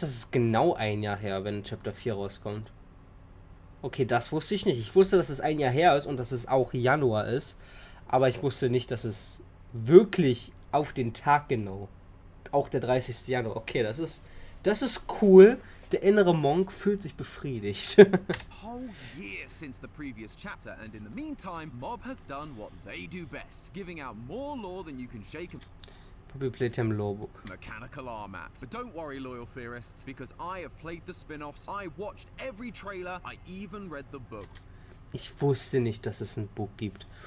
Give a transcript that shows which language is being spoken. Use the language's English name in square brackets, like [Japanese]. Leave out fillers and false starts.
[German] Das ist genau ein Jahr her, wenn Chapter 4 rauskommt. Okay, das wusste ich nicht. Ich wusste, dass es ein Jahr her ist und dass es auch Januar ist. Aber ich wusste nicht, dass es wirklich auf den Tag genau. Auch der 30. Januar. Okay, das ist cool. Der innere Monk fühlt sich befriedigt. [English] whole year since the previous chapter, and in the meantime, Mob has done what they do best, giving out more lore than you can shake a Poppy Playtime Lawbook. mechanical arm at. But don't worry, loyal theorists, because I have played the spin-offs, I watched every trailer, I even read the book. [German] Ich wusste nicht, dass es ein Book gibt.